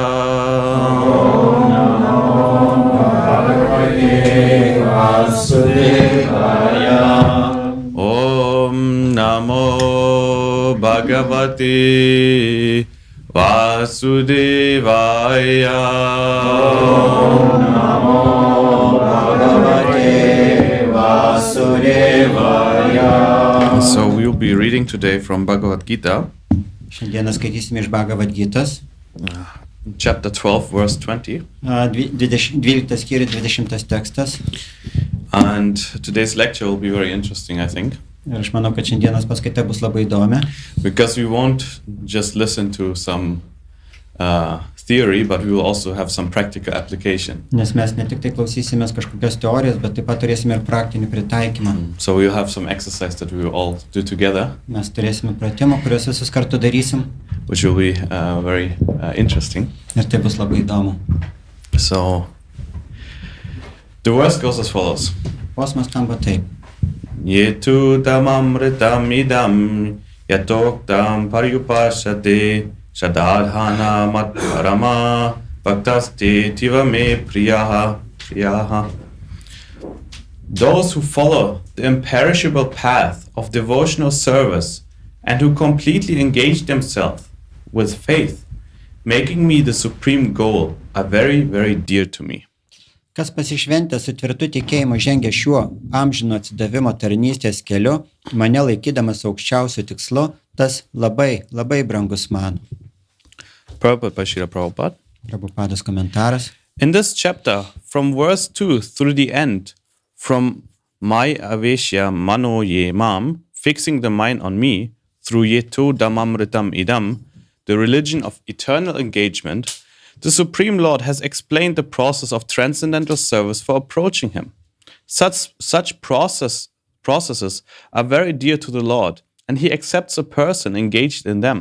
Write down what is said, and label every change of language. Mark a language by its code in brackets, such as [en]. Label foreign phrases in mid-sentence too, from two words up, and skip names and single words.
[sa] Om Namo Bhagavate Vasudevaya. Om Namo Bhagavate Vasudevaya. Om Namo Bhagavate Vasudevaya. [en] So we'll be reading today from Bhagavad Gita, [lt] Šiandieną skaitysime iš Bhagavad Gitas. [en] Chapter 12, verse 20. [lt] 12 skyrių 20 tekstas. [en] And today's lecture will be very interesting, I think. [lt] Ir aš manau, kad šiandienos paskaita bus labai įdomi. [en] Because we won't just listen to some theory, but we will also have some practical application. [lt] Nes mes ne tik tai klausysimės kažkokios teorijos, bet taip pat turėsime ir praktinį pritaikymą. [en] So we'll have some exercise that we will all do together. [lt] Mes turėsime pratimą, kuriuos visus kartu darysim. [en] Which will be very interesting. [lt] Ir tai bus labai įdomu. [en] So the verse goes as follows. [lt] Posmas skamba taip. [sa] Yetu tamamritam idam yatoktam paryupashate shadadhana matparama bhaktaste tivame priyaha. [en] Those who follow the imperishable path of devotional service and who completely engage themselves with faith, making me the supreme goal, are very, very dear to me. [lt] Kas pasišventęs su tvirtu tikėjimu žengia šiuo amžino atsidavimo tarnystės keliu, mane laikydamas aukščiausiu tikslu, tas labai, labai brangus man. Prabhupados komentaras. [en] In this chapter, from verse 2 through the end, from [sa] my aveshya mano ye mam, [en] fixing the mind on me, through [sa] yeto dhammamritam idam, [en] the religion of eternal engagement, the Supreme Lord has explained the process of transcendental service for approaching Him. Such processes are very dear to the Lord, and He accepts a person engaged in them.